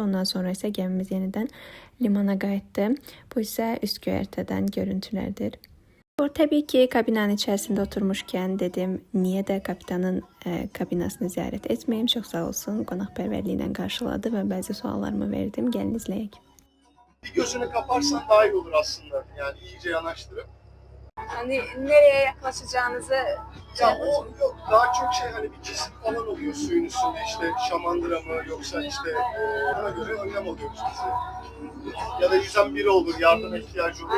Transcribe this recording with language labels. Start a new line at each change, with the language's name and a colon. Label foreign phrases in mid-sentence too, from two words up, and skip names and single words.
Azerbaijani: Ondan sonra isə gəmimiz yenidən limana qayıtdı. Bu isə üst göyərtədən görüntülərdir. Təbii ki, kabinanın içərisində oturmuşkən dedim, niyə də kapitanın kabinasını ziyarət etməyim. Çox sağ olsun, qonaqpərvərliklə qarşıladı və bəzi suallarımı verdim. Gəlin izləyək.
Turkish: Bir gözünü kaparsan daha iyi olur aslında. Yani iyice yanaştırıp. Hani nereye yaklaşacağınızı Ya o yok, daha çok şey hani bir cisim falan oluyor suyun üstünde, işte şamandıra mı yoksa işte ona göre önlem alıyoruz biz de. Ya da yüzen biri olur, yardıma ihtiyacı olur.